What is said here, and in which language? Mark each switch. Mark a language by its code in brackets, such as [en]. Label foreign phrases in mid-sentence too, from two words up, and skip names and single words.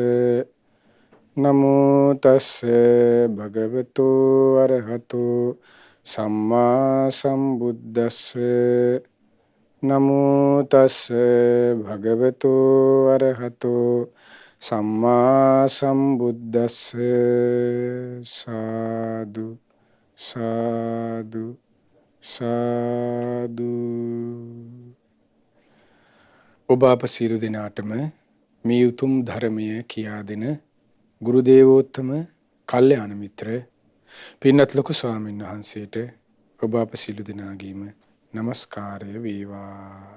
[pi] නමෝ තස්ස භගවතු අරහතෝ සම්මා සම්බුද්දස්ස නමෝ තස්ස භගවතු අරහතෝ සම්මා සම්බුද්දස්ස සාදු සාදු සාදු. [si] ඔබ අප සියලු දෙනාටම මේ උතුම් ධර්මය කියා දෙන ගුරු දේවෝත්තම කල්යාණ මිත්‍ර පින්වත් ලොකු ස්වාමීන් වහන්සේට ඔබ අප සියලු දෙනාගේම নমස්කාරය වේවා.